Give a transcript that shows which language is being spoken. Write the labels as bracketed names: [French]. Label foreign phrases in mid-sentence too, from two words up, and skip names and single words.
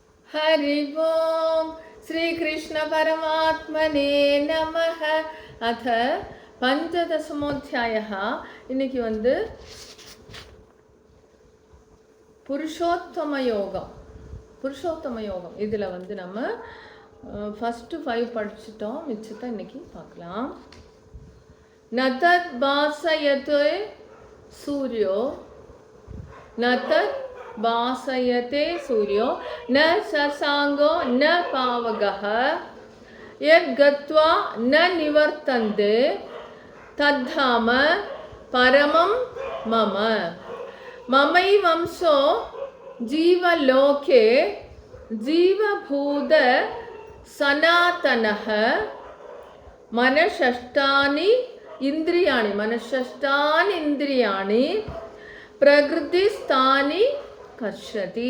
[Sanskrit] हरि ओम श्री कृष्ण परमात्मने नमः. अथ पंचदशमोध्यायः. [Tamil] இன்னைக்கு புருஷோத்தம யோகம் இதில் நம்ம ஃபஸ்ட்டு 5 படிச்சிட்டோம். மிச்சத்தை இன்னைக்கு பார்க்கலாம். [Sanskrit] न तत् भासयते सूर्यो न तत् भासयते सूर्यो न शशांको न पावकः यद्गत्वा न निवर्तन्ते तद्धाम परमं मम. ममैवंशो जीवलोके जीवभूत सनातनः मनषष्ठानि इन्द्रियाणि प्रकृतिस्थानि कर्षति.